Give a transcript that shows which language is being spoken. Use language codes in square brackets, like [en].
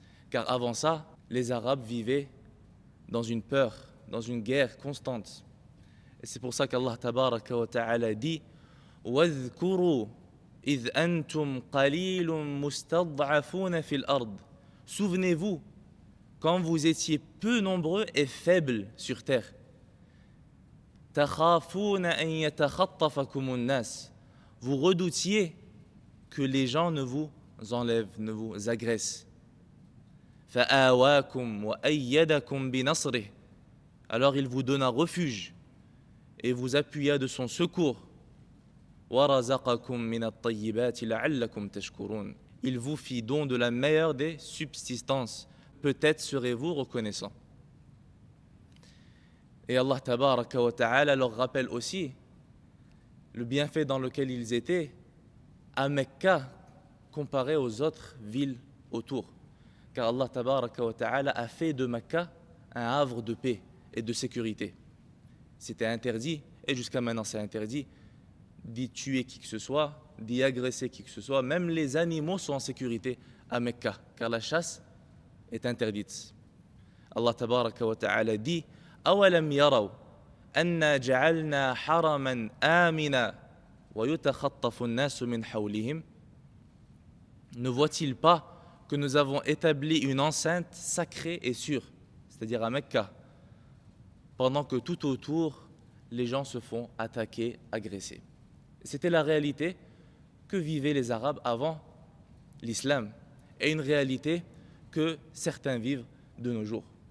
[fr] Car avant ça, les Arabes vivaient dans une peur, dans une guerre constante. Et c'est pour ça qu'Allah tabaraka wa ta'ala dit [ar] وَاذْكُرُوا إِذْ أَنْتُمْ قَلِيلٌ مُسْتَضْعَفُونَ فِي الْأَرْضِ. [fr] Souvenez-vous, quand vous étiez peu nombreux et faibles sur terre. [ar] تَخَافُونَ أَنْ يَتَخَطَّفَكُمُ النَّاسِ. [fr] Vous redoutiez que les gens ne vous enlèvent, ne vous agressent. [ar] فَآوَاكُمْ وَأَيَّدَكُمْ بِنَصْرِهِ. [fr] Alors il vous donna refuge et vous appuya de son secours. [ar] وَرَزَقَكُمْ مِنَ الطَّيِّبَاتِ لَعَلَّكُمْ تَشْكُرُونَ. [fr] Il vous fit don de la meilleure des subsistances. Peut-être serez-vous reconnaissant. Et Allah tabaraka wa ta'ala leur rappelle aussi le bienfait dans lequel ils étaient à Mecca comparé aux autres villes autour. Car Allah tabaraka wa ta'ala a fait de Mecca un havre de paix et de sécurité. C'était interdit, et jusqu'à maintenant c'est interdit, d'y tuer qui que ce soit, d'y agresser qui que ce soit. Même les animaux sont en sécurité à Mecca, car la chasse est interdite. Allah tabaraka wa ta'ala dit [ar] أَوَلَمْ يَرَوْا أَنَّا جَعَلْنَا حَرَمًا آمِنًا وَيُتَخَطَّفُ النَّاسُ مِنْ حَوْلِهِمْ. [fr] Ne voit-il pas que nous avons établi une enceinte sacrée et sûre, c'est-à-dire à Mecca, pendant que tout autour, les gens se font attaquer, agresser. C'était la réalité que vivaient les Arabes avant l'islam, et une réalité que certains vivent de nos jours.